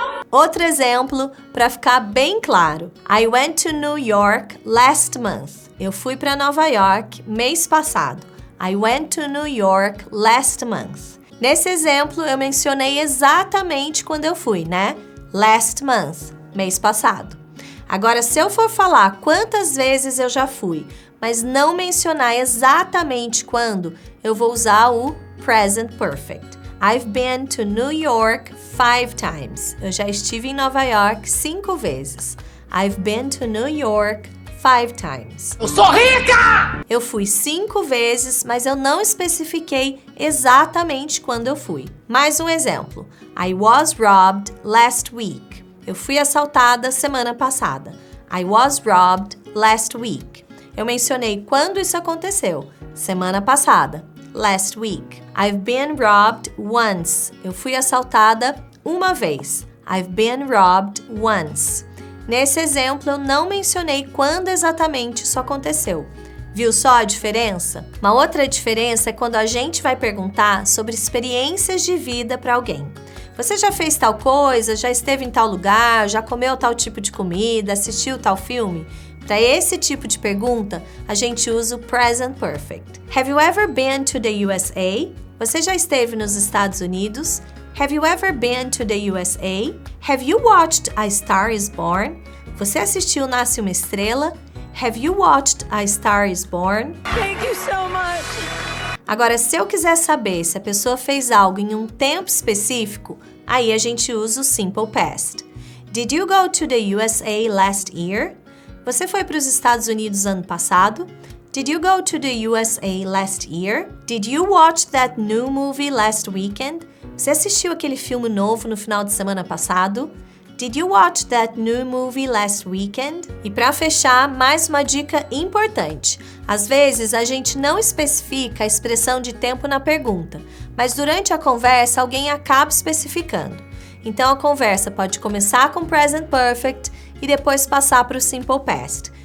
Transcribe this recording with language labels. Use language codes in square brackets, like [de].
[pt] Outro exemplo para ficar bem claro. [en] I went to New York last month. [pt] Eu fui para Nova York mês passado. [en] I went to New York last month. [pt] Nesse exemplo, eu mencionei exatamente quando eu fui, né? [en] Last month, [pt] mês passado. Agora, se eu for falar quantas vezes eu já fui, mas não mencionar exatamente quando, eu vou usar o present perfect. [en] I've been to New York 5 times. [pt] Eu já estive em Nova York 5 vezes. [en] I've been to New York 5 times. [pt] Eu sou rica! Eu fui 5 vezes, mas eu não especifiquei exatamente quando eu fui. Mais um exemplo. [en] I was robbed last week. [pt] Eu fui assaltada semana passada. [en] I was robbed last week. [pt] Eu mencionei quando isso aconteceu. Semana passada. [en] Last week. I've been robbed once. [pt] Eu fui assaltada uma vez. [en] I've been robbed once. [pt] Nesse exemplo, eu não mencionei quando exatamente isso aconteceu. Viu só a diferença? Uma outra diferença é quando a gente vai perguntar sobre experiências de vida para alguém. Você já fez tal coisa? Já esteve em tal lugar? Já comeu tal tipo de comida? Assistiu tal filme? Para esse tipo de pergunta, a gente usa o present perfect. [en] Have you ever been to the USA? [pt] Você já esteve nos Estados Unidos? [en] Have you ever been to the USA? Have you watched A Star is Born? [pt] Você assistiu Nasce uma Estrela? [en] Have you watched A Star is Born? Thank you so much! [pt] Agora, se eu quiser saber se a pessoa fez algo em um tempo específico, aí a gente usa o simple past. [en] Did you go to the USA last year? [pt] Você foi para os Estados Unidos ano passado? [en] Did you go to the USA last year? Did you watch that new movie last weekend? [pt] Você assistiu aquele filme novo no final de semana passado? [en] Did you watch that new movie last weekend? [pt] E para fechar, mais uma dica importante. Às vezes, a gente não especifica a expressão de tempo na pergunta, mas durante a conversa, alguém acaba especificando. Então, a conversa pode começar com present perfect e depois passar para o simple past.